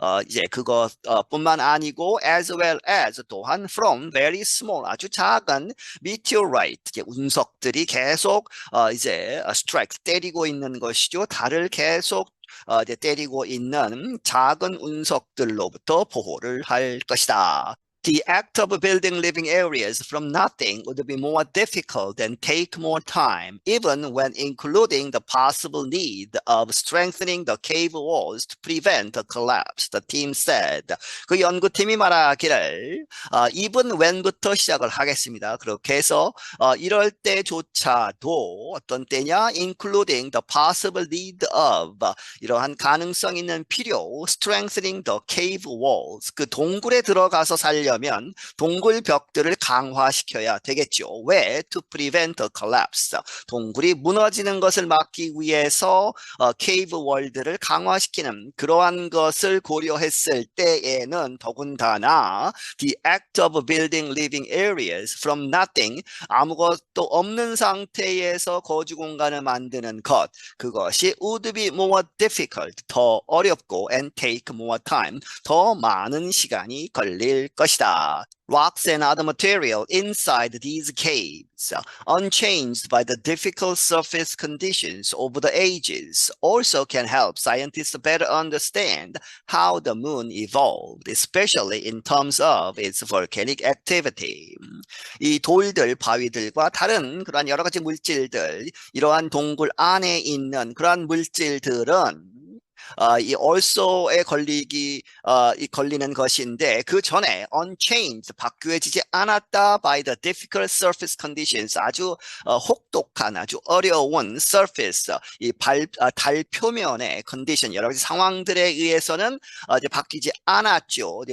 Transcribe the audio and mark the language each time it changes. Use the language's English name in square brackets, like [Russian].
[Korean] 이제 그것뿐만 아니고 [English] as well as [Korean] 또한 [English] from very small [Korean] 아주 작은 meteorite 이제 운석들이 계속 이제 strike 때리고 있는 것이죠. 달을 계속 이제 때리고 있는 작은 운석들로부터 보호를 할 것이다. [English] The act of building living areas from nothing would be more difficult and take more time, even when including the possible need of strengthening the cave walls to prevent a collapse, the team said. [Korean] 그 연구팀이 말하기를 [English] even when [Korean] 부터 시작을 하겠습니다. 그렇게 해서 이럴 때조차도 어떤 때냐? [English] including the possible need of [Korean] 이러한 가능성 있는 필요, [English] strengthening the cave walls [Korean] 그 동굴에 들어가서 살려면 동굴 벽들을 강화시켜야 되겠죠. [English] 왜? To prevent a collapse. [Korean] 동굴이 무너지는 것을 막기 위해서 cave wall들을 강화시키는 그러한 것을 고려했을 때에는 더군다나 [English] the act of building living areas from nothing [Korean] 아무것도 없는 상태에서 거주 공간을 만드는 것 그것이 [English] would be more difficult [Korean] 더 어렵고 [English] and take more time [Korean] 더 많은 시간이 걸릴 것이다. [English] Rocks and other material inside these caves, unchanged by the difficult surface conditions over the ages, also can help scientists better understand how the moon evolved, especially in terms of its volcanic activity. [Korean] 이 돌들, 바위들과 다른 그러한 여러 가지 물질들, 이러한 동굴 안에 있는 그러한 물질들은 이 also에 걸리는 것인데 그 전에 unchanged 바뀌어지지 않았다 [English] by the difficult surface conditions [Korean] 아주 혹독한 아주 어려운 surface 달 표면의 condition 여러 가지 상황들에 의해서는 이제 바뀌지 않았죠.